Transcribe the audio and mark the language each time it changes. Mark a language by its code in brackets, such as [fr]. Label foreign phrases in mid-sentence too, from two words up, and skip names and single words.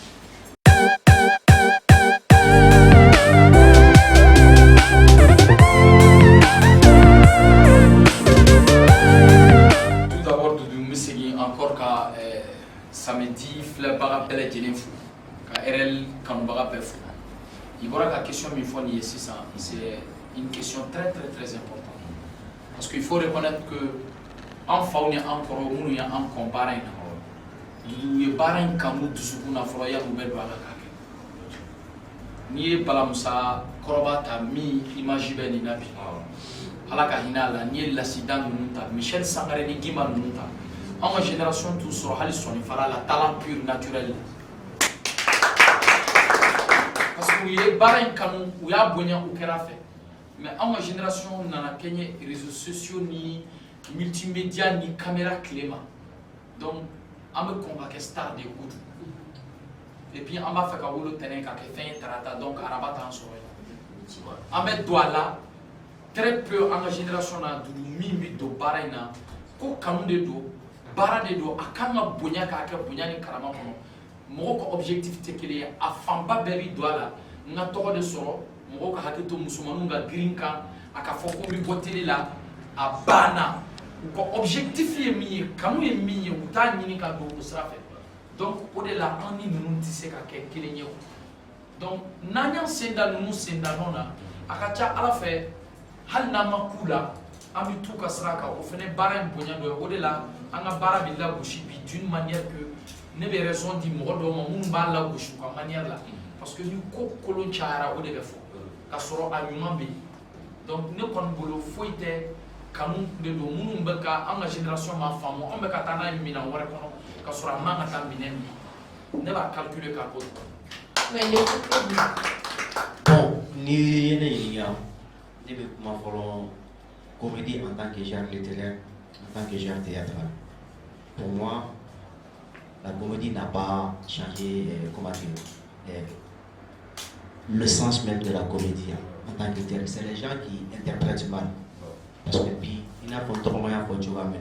[bm] encore ka samedi filɛbaga bɛɛ lajɛlen fo ka RL kanubaga bɛɛ fo i bɔra ka question min fɔ nin ye sisan [fr] c'est une question très importante parce que il faut reconnaître que [bm] an faw ni an kɔrɔ minnu ye an kɔn baara in na u ye baara in kanu dusukun na fɔlɔ yanni u bɛ don a la k'a kɛ n'i ye Balamusa kɔrɔba ta min image bɛ nin na bi Ala ka hinɛ a la n'i ye Lasida ninnu ta Michel Sangare ni Gima ninnu ta anw ka génération t'u sɔrɔ hali sɔnifara la [fr] talent pur naturel parce que [bm] u ye baara in kanu u y'a bonya u kɛra fɛ mais anw ka génération nana kɛ ɲɛ [fr] réseaux sociaux [bm] ni multimédia ni caméra tile ma donc an bɛ kɔn ka kɛ star de kojugu [fr] et puis [bm] an b'a fɛ ka wolo tɛnɛn ka kɛ fɛn ye tarata donc araba t'an sɔrɔ yen an bɛ don a la [fr] très peu [bm] an ka génération na dugu min bɛ don baara in na ko kanu de don baara de don a kan ka bonya k'a kɛ bonya ni karama kɔnɔ mɔgɔw ka objectif tɛ kelen ye a fanba bɛɛ bɛ don a la n ka tɔgɔ de sɔrɔ mɔgɔw ka hakili to musomaninw ka girin kan a ka fɔ ko n bɛ bɔ télé la a banna u ka objectif ye min ye kanu ye min ye u t'a ɲini ka don o sira fɛ donc o de la an ni ninnu tɛ se ka kɛ kelen ye donc n'an y'an sen da ninnu sen da ɲɔgɔn na a ka ca Ala fɛ hali n'an ma k'u la an bɛ t'u ka sira kan o fana baara in bonya dɔ ye o de la an ka baara bɛ lagosi bi [fr] d'une manière que [bm] ne bɛ raison di mɔgɔ dɔw ma minnu b'a lagosi u ka manière la [fr] parce que [bm] ni ko kolon cayara o de bɛ fɔ ka sɔrɔ a ɲuman bɛ yen donc ne kɔni bolo foyi tɛ kanu de don minnu bɛ ka an ka génération ma faamu an bɛ ka taa n'a ye minɛn wɛrɛ kɔnɔ ka sɔrɔ a man ka taa minɛn min ne b'a calculer k'a bɔ. [fr] Bon, [bm] ni ne ɲininka ne bɛ kuma fɔlɔ [fr] comédie en tant que genre littéraire, en tant que genre théâtral. Pour moi, la comédie n'a pas changé, comment dire, le sens même de la comédie en tant que tel. C'est les gens qui interprètent mal. Parce que puis, il n'a pas de moyen pour jouer maintenant.